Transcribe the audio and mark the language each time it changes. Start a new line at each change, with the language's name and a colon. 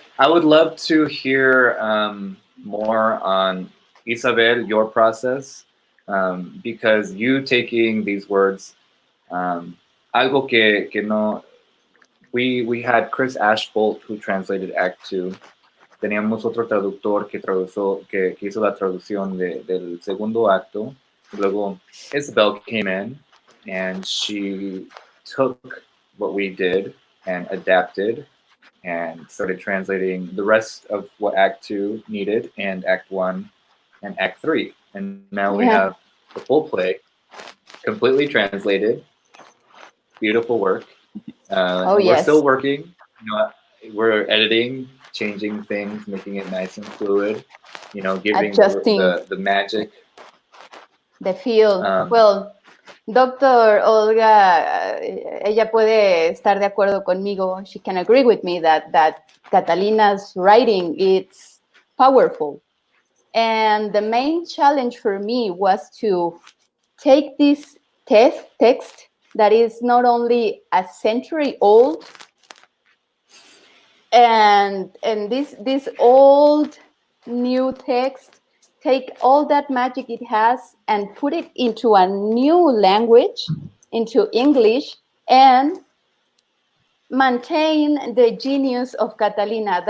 English: I would love to hear more on Isabel, your process, because you taking these words,
Spanish: algo que no.
English: We had Chris Ashbolt, who translated Act 2.
Spanish: Teníamos otro traductor que hizo la traducción del segundo acto. Luego
English: Isabel came in and she took what we did and adapted and started translating the rest of what Act 2 needed, and Act 1 and Act 3. And now we have the full play completely translated. Beautiful work. We're still working. You know, we're editing, changing things, making it nice and fluid. You know, giving the magic, the feel. Well, Dr.
Spanish: Olga, ella puede estar de acuerdo conmigo.
English: She can agree with me that Catalina's writing, it's powerful. And the main challenge for me was to take this text that is not only a century old, and this old new text, take all that magic it has and put it into a new language, into English, and maintain the genius of Catalina.